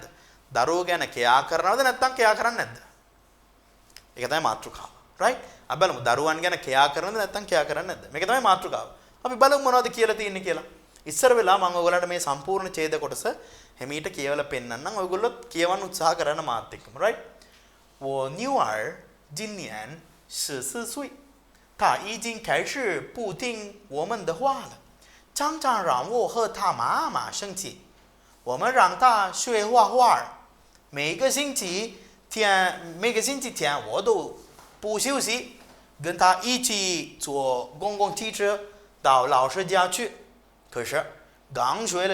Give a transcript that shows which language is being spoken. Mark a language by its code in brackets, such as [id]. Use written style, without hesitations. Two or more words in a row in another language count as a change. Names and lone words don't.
[si] දරුවෝ ගැන කයා කරනවද නැත්තම් කයා කරන්නේ නැද්ද? ඒක තමයි මාතෘකාව. right? අපි බලමු දරුවන් ගැන කයා කරනවද නැත්තම් කයා කරන්නේ නැද්ද? මේක තමයි මාතෘකාව. අපි බලමු මොනවද කියලා තියෙන්නේ කියලා. ඉස්සර වෙලා මම ඔයගොල්ලන්ට මේ සම්පූර්ණ ඡේද කොටස හැමීට කියවලා පෙන්නන්නම්. ඔයගොල්ලෝ කියවන්න උත්සාහ කරන්න මාත් එක්කම right [zh] 我女儿今年14岁她已经开始不听我们的话了常常让我和她妈妈生气我们让她学画画每个星期天我都不休息跟她一起坐公共汽车到老师家去可是刚学了